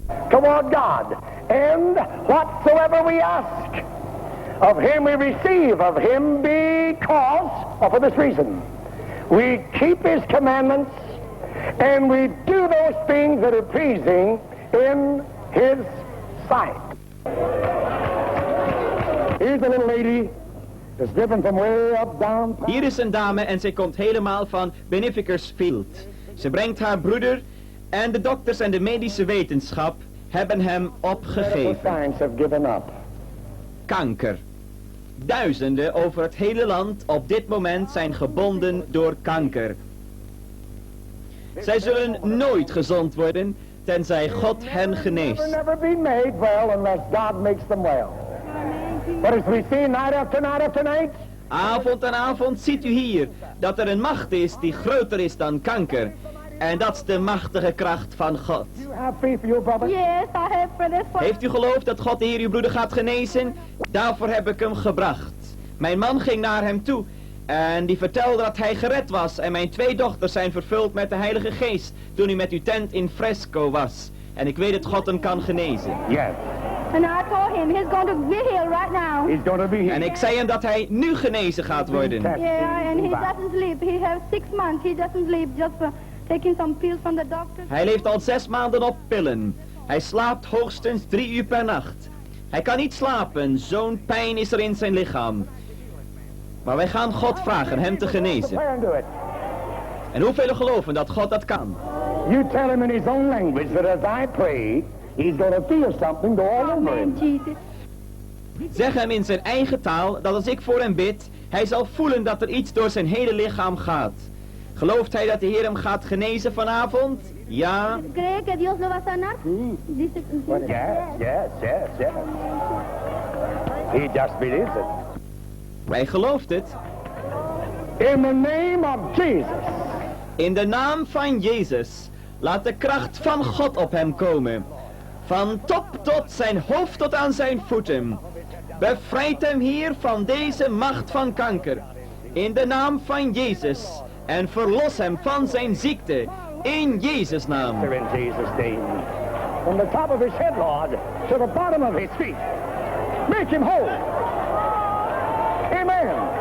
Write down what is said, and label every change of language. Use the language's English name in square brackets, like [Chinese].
[English] Toward God, and whatsoever we ask of him we receive of him because, or for this reason, we keep his commandments and we do those things that are pleasing in his sight. Here's a little lady that's different from way up down. [Dutch] Hier is een dame en zij komt helemaal van Beneficersfield. Ze brengt haar broeder en de dokters en de medische wetenschap hebben hem opgegeven. [English] Science have given up. [Dutch] Kanker. Duizenden over het hele land op dit moment zijn gebonden door kanker. Zij zullen nooit gezond worden tenzij God hen geneest. [English] Never be made well unless God makes them well. But as we see night after night after night, [Dutch] Avond aan avond ziet u hier dat er een macht is die groter is dan kanker. En dat is de machtige kracht van God. [English] you have faith for your brother. Yes, I have prayed for [Dutch] Heeft u geloof dat God de Heer uw broeder gaat genezen? Daarvoor heb ik hem gebracht. Mijn man ging naar hem toe en die vertelde dat hij gered was. En mijn 2 dochters zijn vervuld met de Heilige Geest toen hij met uw tent in Fresco was. En ik weet dat God hem kan genezen. [English] Yes, And I told him he's going to be healed right now. he's going to be here. [Dutch] En ik zei hem dat hij nu genezen gaat worden. [English] Yeah, and he doesn't sleep. He has 6 months. He doesn't sleep just for taking some pills from the doctor. [Dutch] Hij leeft al 6 maanden op pillen. Hij slaapt hoogstens 3 uur per nacht. Hij kan niet slapen, zo'n pijn is er in zijn lichaam. Maar wij gaan God vragen hem te genezen. [English] Declare and do it. [Dutch] En hoeveel geloven dat God dat kan? [English] You tell him in his own language that as I pray, he's going to feel something go all over him. Amen, Jesus. [Dutch] Zeg hem in zijn eigen taal dat als ik voor hem bid, hij zal voelen dat er iets door zijn hele lichaam gaat. Gelooft hij dat de Heer hem gaat genezen vanavond? Ja. [Spanish] ¿Cree que Dios lo va a sanar? Dice, [English] Yes. He just believes it. [Dutch] Wij gelooft het. [English] In the name of Jesus. [Dutch] In de naam van Jezus. Laat de kracht van God op hem komen. Van top tot zijn hoofd tot aan zijn voeten. Bevrijd hem hier van deze macht van kanker. In de naam van Jezus. En verlos hem van zijn ziekte. In Jezus' naam. [English] In Jesus' name. From the top of his head, Lord, to the bottom of his feet. Make him whole. Amen.